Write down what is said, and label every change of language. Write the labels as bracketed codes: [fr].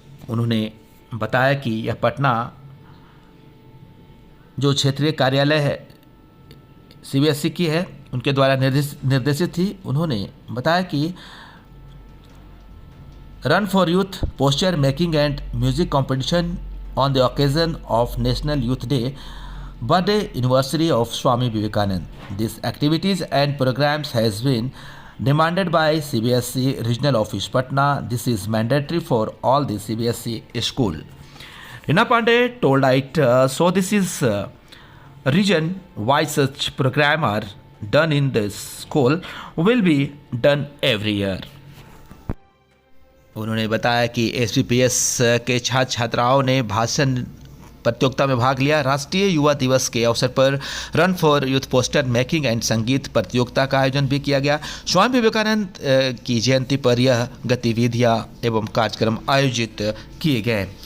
[hi] उन्होंने बताया कि यह पटना जो क्षेत्रीय कार्यालय है CBSE की है, उनके द्वारा निर्देशित थी। उन्होंने बताया कि [en] Run for youth poster making and music competition on the occasion of national youth day birthday anniversary of Swami Vivekananda. These activities and programs has been demanded by CBSE Regional Office Patna. This is mandatory for all the CBSE school. Rina Pandey told it, so this is reason why such program are done in the school will be done every year. [hi] उन्होंने बताया कि SPPS के छात्र छात्राओं ने भाषण प्रतियोगिता में भाग लिया। राष्ट्रीय युवा दिवस के अवसर पर run for youth poster making and संगीत प्रतियोगिता का आयोजन भी किया गया। स्वामी विवेकानंद की जयंती पर यह गतिविधियां एवं कार्यक्रम आयोजित किए गए।